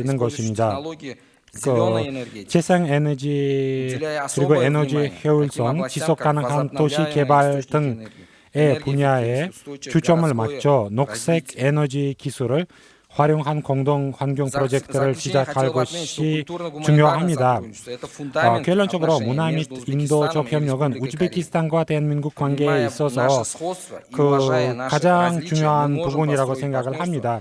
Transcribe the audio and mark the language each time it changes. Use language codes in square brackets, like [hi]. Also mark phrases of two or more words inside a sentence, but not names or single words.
[ko] 조화시키는 [ru] использующий [ko] 것입니다. [ru] технологии зеленой энергетики, [ko] 재생 에너지 [ru] уделяя [ko] 그리고 [ru] особое [ko] 에너지 [ru] внимание таким [ko] 효율성, [ru] областям, [ko] 지속 [ru] как [ko] 가능한 도시 [ru] возобновляемые [ko] 개발 [ru] источники [ko] 등의 [ru] энергии, [ko] 분야에 [ru] энергоэффективность, устойчивое [ko] 주점을 [ru] городское [ko] 맞춰 녹색 [ru] развитие. [ko] 에너지 기술을 활용한 공동 환경 프로젝트를 시작할 것이 중요합니다. 결론적으로 문화 및 인도적 협력은 우즈베키스탄과 대한민국 관계에 있어서 가장 중요한 부분이라고 생각을 합니다.